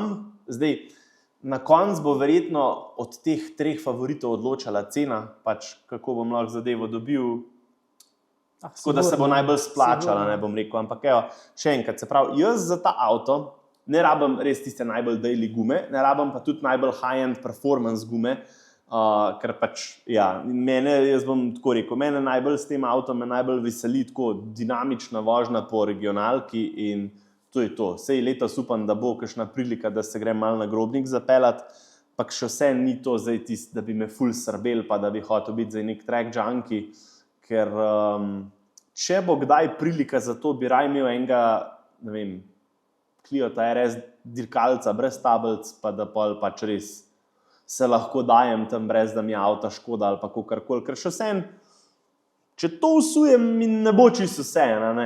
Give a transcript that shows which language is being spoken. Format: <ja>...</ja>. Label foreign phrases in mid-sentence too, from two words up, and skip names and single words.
<sl>Zdaj, na koncu bo verjetno od teh 3 favoritov odločala cena, pač kako bom lahko zadevo dobil, tako da se bo najbolj splačala, ne bom rekel. Ampak evo, še enkrat, se pravi, jaz za ta avto ne rabim res tiste najbolj daily gume, ne rabim pa tudi najbolj</sl> <en>high-end performance</en> <sl>gume, Ker pač, ja, jaz bom tako rekel, mene najbolj s tem avtom najbolj veseli tako dinamična vožnja po regionalki in to je to. Sej letos upam, da bo kakšna prilika, da se grem malo na Grobnik zapeljati, pa še vse ni to zdaj tist, da bi me ful srbel, pa da bi hotel biti zdaj nek</sl> <en>track junkie,</en> <sl>ker če bo kdaj prilika za to, bi raj imel enega, ne vem, Cliota RS dirkalca brez tablic, pa da pač res se lahko dajem tam brez, da mi je avta škoda ali pa kakorkoli, ker še vsem, če to usujem, mi ne bo čisto vseeno, ne.</sl>